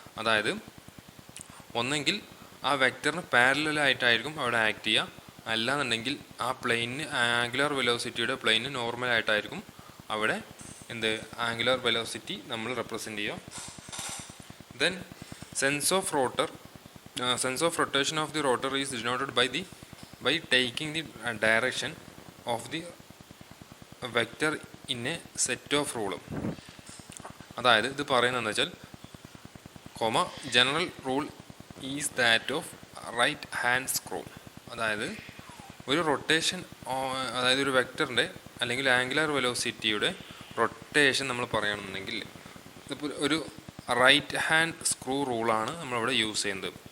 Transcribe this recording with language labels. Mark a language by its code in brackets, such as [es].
[ml] അതായത് ഒന്നെങ്കിൽ ആ വെക്റ്ററിന് പാരലലായിട്ടായിരിക്കും അവിടെ ആക്ട് ചെയ്യുക, അല്ലാന്നുണ്ടെങ്കിൽ ആ പ്ലെയിനിന് ആംഗുലാർ വെലോസിറ്റിയുടെ പ്ലെയിന് നോർമലായിട്ടായിരിക്കും അവിടെ ആംഗുലാർ വെലോസിറ്റി നമ്മൾ റെപ്രസെൻറ്റ് ചെയ്യുക. [en] Then sense of rotation of the rotor is denoted by taking the direction of the vector in a set of rule. [ml] അതായത് ഇത് പറയുന്നതെന്ന് വെച്ചാൽ, [en] General rule is that of right hand screw. [ml] അതായത് ഒരു rotation, അതായത് ഒരു വെക്റ്ററിൻ്റെ അല്ലെങ്കിൽ ആംഗുലാർ വെലോസിറ്റിയുടെ റൊട്ടേഷൻ നമ്മൾ പറയുകയാണെന്നുണ്ടെങ്കിൽ ഇതിപ്പോൾ ഒരു റൈറ്റ് ഹാൻഡ് സ്ക്രൂ റൂളാണ് നമ്മളിവിടെ യൂസ് ചെയ്യുന്നത്.